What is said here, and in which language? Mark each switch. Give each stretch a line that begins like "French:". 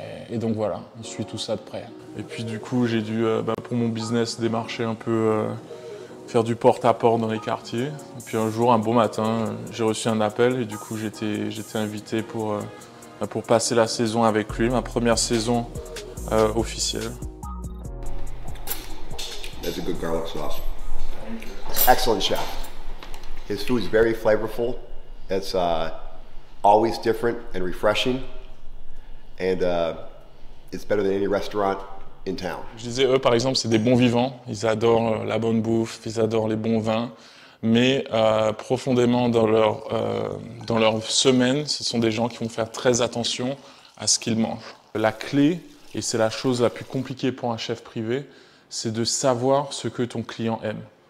French: Et donc voilà, on suit tout ça de près. Et puis du coup, j'ai dû, pour mon business, démarcher un peu faire du porte-à-porte dans les quartiers. Et puis un jour, un beau matin, j'ai reçu un appel et du coup j'étais invité pour passer la saison avec lui, ma première saison officielle.
English: That's a good garlic sauce. Excellent chef. His food is very flavorful. It's always different and refreshing. And it's better than any restaurant in town.
French: Je disais, eux par exemple, c'est des bons vivants. Ils adorent la bonne bouffe, ils adorent les bons vins. Mais profondément dans leur semaine, ce sont des gens qui vont faire très attention à ce qu'ils mangent. La clé, et c'est la chose la plus compliquée pour un chef privé, c'est de savoir ce que ton client aime.